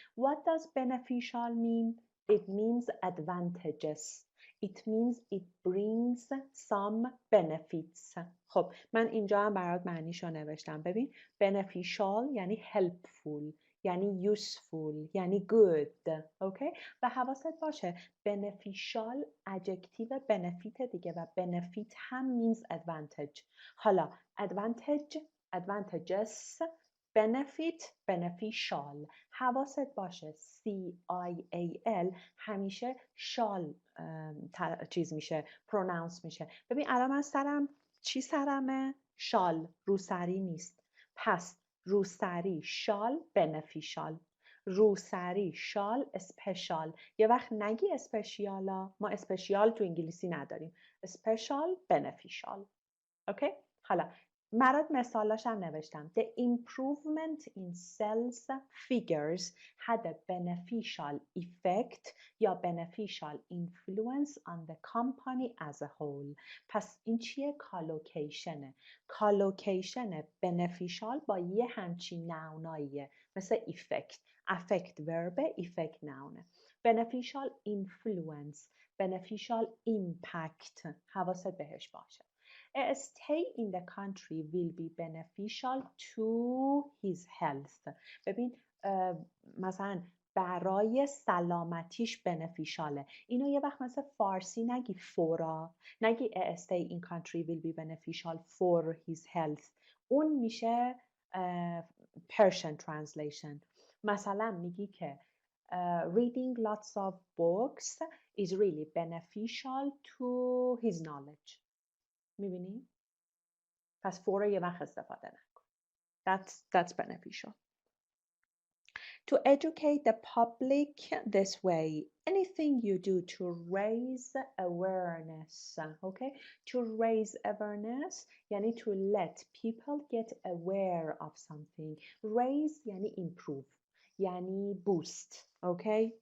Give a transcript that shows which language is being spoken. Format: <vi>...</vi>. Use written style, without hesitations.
<en>What does beneficial mean? It means advantages. It means it brings some benefits.</en> <fa>خب من اینجا هم برات معنیشو نوشتم. ببین beneficial یعنی helpful، یعنی useful، یعنی good. اوکی؟ و حواست باشه beneficial adjective benefit دیگه و benefit هم</fa> <en>means advantage.</en> <fa>حالا advantage، advantages، benefit، beneficial. حواست باشه CIAL همیشه شال چیز میشه، pronounce میشه. ببین الان من سرم چی سرمه؟ شال، روسری نیست. پس روسری شال beneficial، روسری شال اسپشال. یه وقت نگی اسپشیالا، ما اسپشیال تو انگلیسی نداریم. اسپشال beneficial. اوکی؟ حالا مرات مثالاش هم نوشتم.</fa> <en>The improvement in sales figures had a beneficial effect یا beneficial influence on the company as a whole.</en> <fa>پس این چیه؟ کالوکیشنه. کالوکیشن beneficial با یه همچین نوناییه مثل effect. affect verb، effect noun. beneficial influence، beneficial impact. حواست بهش باشه.</fa> <en>A stay in the country will be beneficial to his health.</en> <fa>ببین مثلا برای سلامتیش بنفیشاله. اینو یه وقت مثل فارسی نگی فورا، نگی</fa> <en>a stay in country will be beneficial for his health.</en> <fa>اون میشه Persian translation. مثلا میگی که</fa> <en>reading lots of books is really beneficial to his knowledge.</en> <fa>میبینی؟ پس for یه وقت استفاده نکن.</fa> <en>That's beneficial. To educate the public this way, anything you do to raise awareness, okay? To raise awareness یعنی to let people get aware of something. Raise یعنی improve, یعنی boost, okay?</en>